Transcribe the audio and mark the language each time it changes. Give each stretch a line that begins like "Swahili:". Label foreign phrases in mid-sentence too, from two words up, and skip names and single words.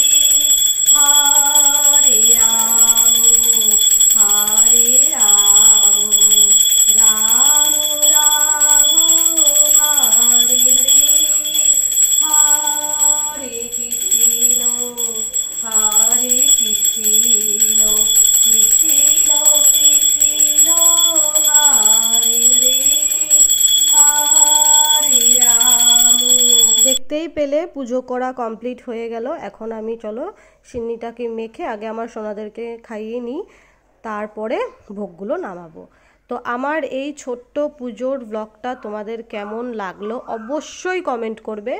Sanskrit: हरे राम राम राम हरे हरे, हरे कृष्ण कृष्ण कृष्ण हरे हरे, हरे राम।
Bangla: দেখতেই পেলে পুজো করা কমপ্লিট হয়ে গেল। এখন আমি চলো সিন্নিটাকে মেখে আগে আমার সোনাদেরকে খাইয়ে নিই, তারপরে ভোগগুলো নামাবো। তো আমার এই ছোট্ট পুজোর ব্লগটা তোমাদের কেমন লাগলো অবশ্যই কমেন্ট করবে।